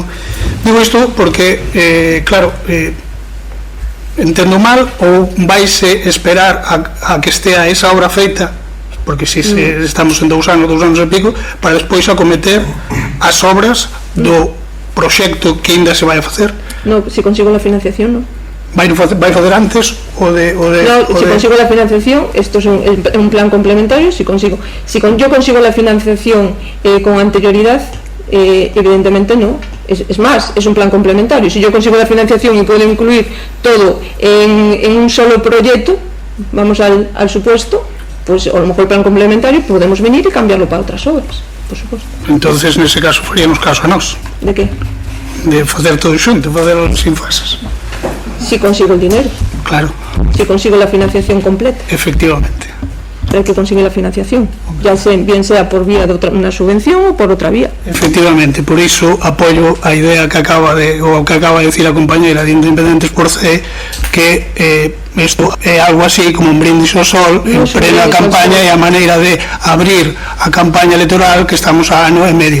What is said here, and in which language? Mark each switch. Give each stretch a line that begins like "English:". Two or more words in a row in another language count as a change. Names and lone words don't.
Galician: Digo isto porque, claro, entendo mal ou vaise esperar a que estea esa obra feita, porque si estamos en 2 anos e pico, para despois acometer as obras do proxecto que ainda se vai a facer.
Spanish: No, si consigo la financiación, no.
Galician: Vai facer antes o de
Spanish: si consigo la financiación, esto es un plan complementario. Yo consigo la financiación con anterioridad, evidentemente no. Es más, es un plan complementario. Si yo consigo la financiación y puedo incluir todo en un solo proyecto, vamos al supuesto, pues a lo mejor el plan complementario podemos venir y cambiarlo para otras obras, por supuesto. Entonces,
Galician: nese caso, faríamos caso a nós.
Spanish: ¿De qué?
Galician: De facer todo xunto, facerlo sin fases.
Spanish: Si consigo el dinero. Claro. Si consigo la financiación completa. Efectivamente. Pero hay que conseguir la financiación, ya bien sea por vía de una subvención o por otra vía.
Galician: Efectivamente, por iso apoio a idea que acaba de decir a compañera de Independentes por C, que isto é algo así como un brindis ao sol en plena campaña e a maneira de abrir a campaña electoral que estamos a ano e medio.